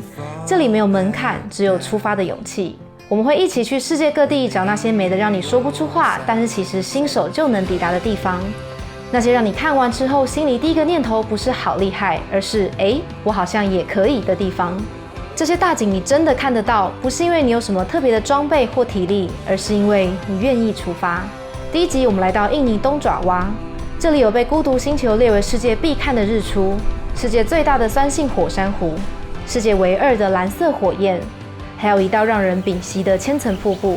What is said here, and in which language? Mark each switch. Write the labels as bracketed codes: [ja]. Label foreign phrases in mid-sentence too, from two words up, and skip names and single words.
[zh] 這裡沒有門檻，只有出發的勇氣。我們會一起去世界各地找那些美得讓你說不出話，但是其實新手就能抵達的地方。那些讓你看完之後，心裡第一個念頭不是好厲害，而是我好像也可以的地方。這些大景你真的看得到，不是因為你有什麼特別的裝備或體力，而是因為你願意出發。第一集我們來到印尼東爪哇，這裡有被孤獨星球列為世界必看的日出，世界最大的酸性火山湖，世界唯二的藍色火焰，還有一道讓人屏息的千層瀑布。